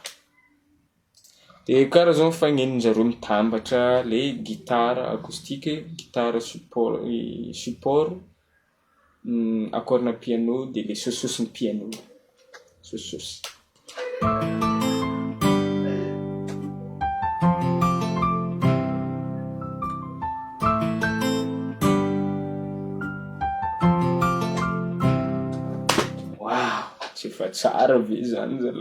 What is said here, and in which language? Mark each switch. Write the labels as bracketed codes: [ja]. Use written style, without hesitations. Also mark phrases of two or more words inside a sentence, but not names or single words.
[mg] De karaha zao fagnenin-jareo mitambatra [fr] le guitare acoustique, guitare support, [mg] accordna piano dia le saosiny piano. Saosy. Tsy efa tsara ve zany zala.